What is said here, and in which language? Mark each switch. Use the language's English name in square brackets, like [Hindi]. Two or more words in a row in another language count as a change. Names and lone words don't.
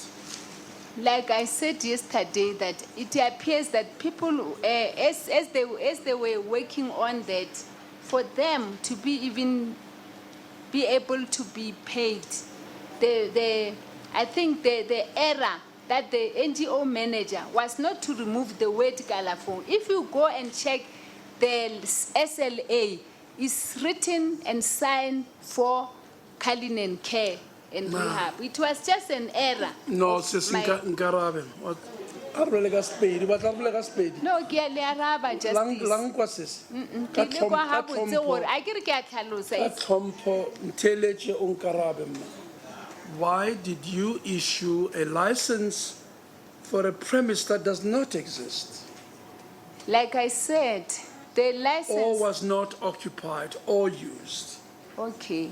[English] Like I said yesterday, that it appears that people, as they were working on that, for them to be able to be paid, I think the error that the NGO manager was not to remove the word Kalafong. If you go and check the SLA, it's written and signed for Kalinen Care and Rehab. It was just an error. No, [Tswana] sis Nkarabe. No, ke a le araba, Justice. Lang kwa sis. Ke le kwa ha botse gore, a ke re ke a tlhalosa. [English] Why did you issue a license for a premise that does not exist? Like I said, the license... Or was not occupied or used? Okay.